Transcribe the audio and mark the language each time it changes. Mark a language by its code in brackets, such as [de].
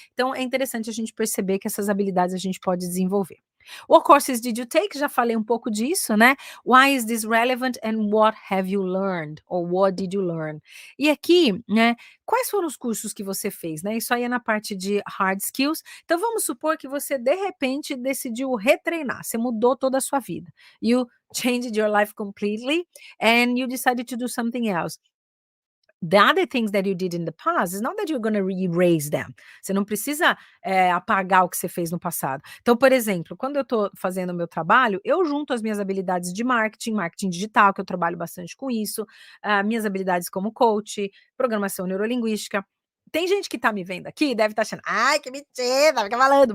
[pt] Então é interessante a gente perceber que essas habilidades a gente pode desenvolver. [en] What courses did you take? [pt] Já falei um pouco disso, né? [en] Why is this relevant and what have you learned? Or what did you learn? [pt] E aqui, né, quais foram os cursos que você fez, né? Isso aí é na parte de hard skills. Então vamos supor que você de repente decidiu retreinar, você mudou toda a sua vida. [en] You changed your life completely and you decided to do something else. The other things that you did in the past is not that you're gonna erase them. [pt] Você não precisa, apagar o que você fez no passado. Então, por exemplo, quando eu estou fazendo o meu trabalho, eu junto as minhas habilidades de marketing, marketing digital, que eu trabalho bastante com isso, minhas habilidades como coach, programação neurolinguística. Tem gente que tá me vendo aqui, deve estar achando: "Ai, que mentira, fica falando".